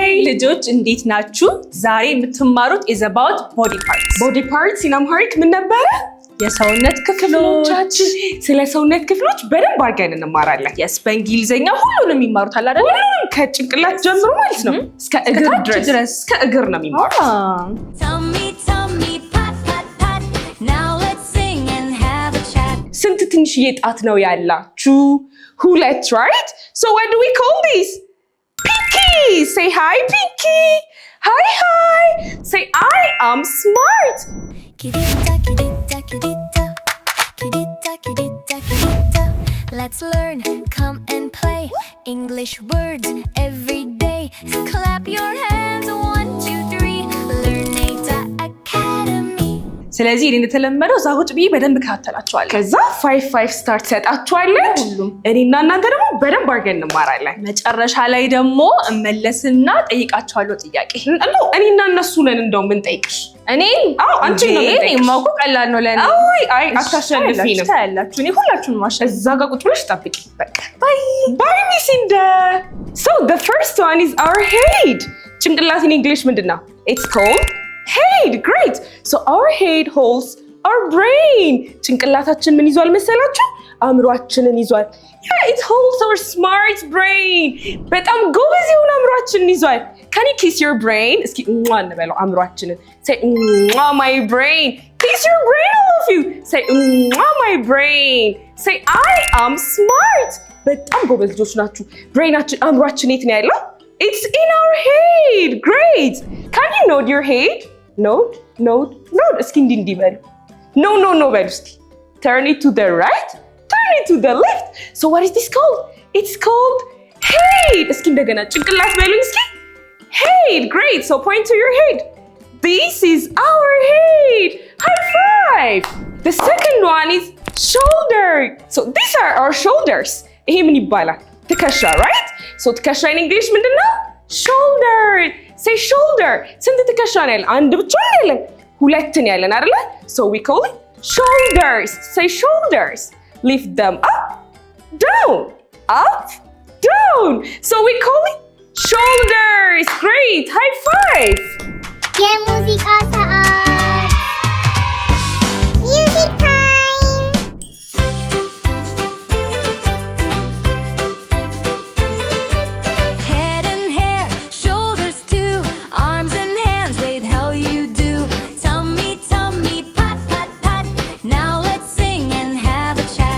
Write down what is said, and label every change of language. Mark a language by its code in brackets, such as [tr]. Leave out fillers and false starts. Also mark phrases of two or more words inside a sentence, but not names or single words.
[am] ልጆች እንዴት ናችሁ? ዛሬ የምትማሩት [en] is about body parts. Body parts in Amharic [am] ምን ነበረ? የሰውነት ክፍሎቻችን። ስለ ሰውነት ክፍሎች በደንብ አድርገን እንማራለን። yes በእንግሊዘኛ ሁሉንም ይማሩታል አይደል? ሁሉንም ከጭንቅላት ጀምሮ ማለት ነው እስከ እግር ድረስ እስከ እግር ነው የሚማሩት። [en] Tummy, pat, pat, pat. Now let's sing and have a chat. [am] ስንት ትንሽዬ ጣት ነው ያላችሁ? ሁለት, [en] right? So what do we call these? Pinky! Say hi, Pinky! Hi, hi! Say I am smart! Kidita, kidita, kidita. Kidita, kidita, kidita. Let's learn, come and play. English words every day. Clap your hands, 1, 2, 3. Learn Nata Academy. [am] ስለዚህ እንደተለመደው እዛ ቁጭ ብዬ በደንብ እከታተላችኋለሁ። ከዛ 5 ስታር ትሰጣችኋለች። እኔና እናንተ ደግሞ በደንብ አድርገን እንማራለን። መጨረሻ ላይ ደግሞ እመለስና ጠይቃችኋለሁ ጥያቄ። እኔና እነሱ ነን እንደው ምን ጠይቅሽ? እኔን? አዎ አንቺ ነው ምን ጠይቅሽ? ማውቁ ቀላል ነው ለኔ። አይ አታሸንፊንም። ታያላችሁ። እኔ ሁላችሁንም ማሸነፍ። እዛ ጋር ቁጭ ብለሽ ጠብቂ። በቃ ባይ ሚስ ኢንደ [en] So the first one is our head. ጭንቅላት in English ምንድነው? It's called head. Great. So our head holds our brain. [am] ጭንቅላታችን ምን ይዟል መሰላችሁ? አእምሯችንን ይዟል። [en] Yeah, it holds our smart brain. [am] በጣም ጎበዝ የሆነ አእምሯችንን ይዟል። [en] Can you kiss your brain? [am] እስኪ እንበለው አእምሯችንን. [en] Say my brain. Kiss your brain, all of you. Say my brain. Say I am smart. [am] በጣም ጎበዝ ልጆች ናችሁ። ብሬናችን አእምሯችን የት ነው ያለው? [en] It's in our head. Great. Can you nod your head? Nod. [am] እስኪ እንዲህ በሉ። No በሉ እስኪ። [en] Turn it to the right. Turn it to the left. So what is this called? It's called head. [am] እስኪ እንደገና ጭንቅላት በሉኝ እስኪ። [en] Head. Great. So point to your head. This is our head. High five. The second one is shoulder. So these are our shoulders. [am] ይሄ ምን ይባላል? ትከሻ, right? So ትከሻ [en] in English [am] ምንድነው? [en] Shoulder. Say shoulder. [am] ስንት ትከሻ ነው ያለን? አንድ ብቻ ነው ያለን? ሁለት ነው ያለን አይደለ? [en] So we call it shoulders. Say shoulders. Lift them up, down, up, down. So we call it shoulders. Great. High five. [am] የሙዚቃ ሰዓት [en] music time Head and hair, shoulders too. Arms and hands, wait, how you do. Tummy, pat, pat, pat. Now let's sing and have a chat.